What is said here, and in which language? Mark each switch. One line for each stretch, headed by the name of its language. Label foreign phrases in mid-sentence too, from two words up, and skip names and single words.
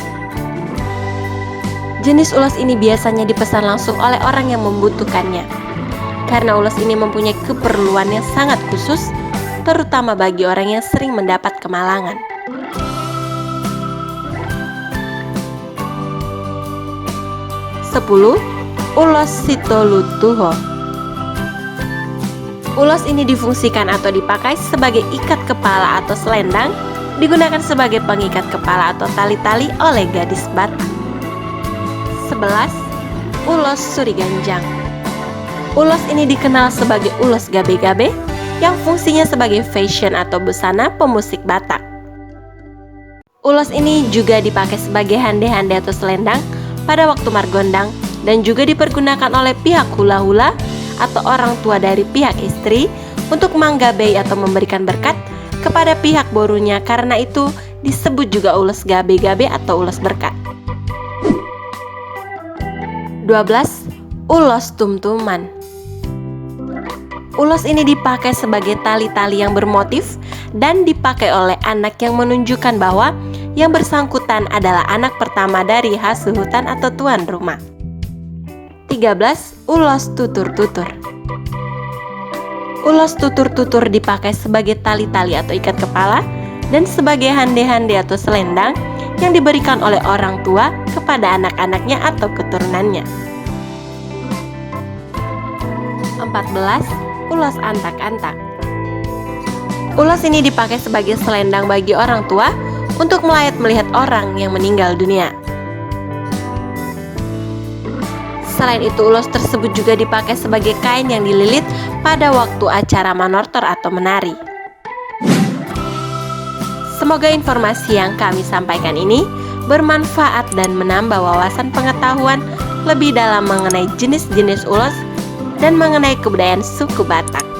Indonesian: Jenis ulos ini biasanya dipesan langsung oleh orang yang membutuhkannya, karena ulos ini mempunyai keperluan yang sangat khusus, terutama bagi orang yang sering mendapat kemalangan. 10. Ulos sitolutuho. Ulos ini difungsikan atau dipakai sebagai ikat kepala atau selendang, digunakan sebagai pengikat kepala atau tali-tali oleh gadis Batak. 11. Ulos suriganjang. Ulos ini dikenal sebagai ulos gabe-gabe yang fungsinya sebagai fashion atau busana pemusik Batak. Ulos ini juga dipakai sebagai hande-hande atau selendang pada waktu margondang dan juga dipergunakan oleh pihak hula-hula atau orang tua dari pihak istri untuk menggabei atau memberikan berkat kepada pihak borunya, karena itu disebut juga ulos gabe-gabe atau ulos berkat. 12. Ulos tumtuman. Ulos ini dipakai sebagai tali-tali yang bermotif dan dipakai oleh anak yang menunjukkan bahwa yang bersangkutan adalah anak pertama dari hasuhutan atau tuan rumah. 13. Ulos tutur-tutur. Ulos tutur-tutur dipakai sebagai tali-tali atau ikat kepala dan sebagai hande-hande atau selendang yang diberikan oleh orang tua kepada anak-anaknya atau keturunannya. 14. Ulos antak-antak. Ulos ini dipakai sebagai selendang bagi orang tua untuk melayat melihat orang yang meninggal dunia. Selain itu, ulos tersebut juga dipakai sebagai kain yang dililit pada waktu acara manortor atau menari. Semoga informasi yang kami sampaikan ini bermanfaat dan menambah wawasan pengetahuan lebih dalam mengenai jenis-jenis ulos dan mengenai kebudayaan suku Batak.